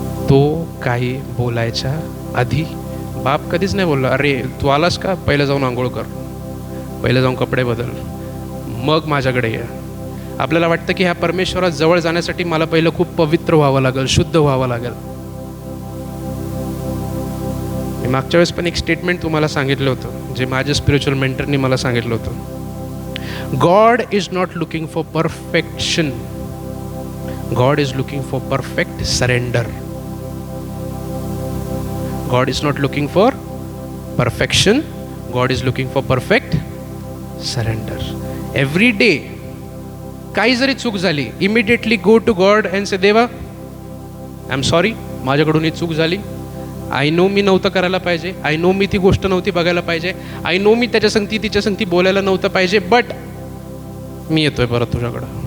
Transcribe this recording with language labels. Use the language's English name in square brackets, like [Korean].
[Marathi] तो काही बोलायच्या आधी बाप कधीच नाही बोलला अरे तू आलास का, पहिलं जाऊन आंघोळ कर, पहिलं जाऊन कपडे बदल, मग माझ्याकडे ये. आपल्याला वाटतं की ह्या परमेश्वरात जवळ जाण्यासाठी मला पहिलं खूप पवित्र व्हावं लागेल, शुद्ध व्हावं लागेल. मी मागच्या वेळेस पण एक स्टेटमेंट तुम्हाला सांगितलं होतं, जे माझ्या स्पिरिच्युअल मेंटरनी मला सांगितलं होतं. [English] God is not looking for perfection, God is looking for perfect surrender. God is not looking for perfection, God is looking for perfect surrender. Every day [Marathi] काही जरी चूक झाली, [English] immediately go to God and say [Marathi] देवा [English] I'm sorry, [Marathi] माझ्याकडून ही चूक झाली, [English] I know [Marathi] मी नव्हतं करायला पाहिजे, आय नो मी ती गोष्ट नव्हती बघायला पाहिजे, आय नो मी त्याच्या संगती तिच्या संगती बोलायला नव्हतं पाहिजे, बट मी येतोय परत तुझ्याकडं.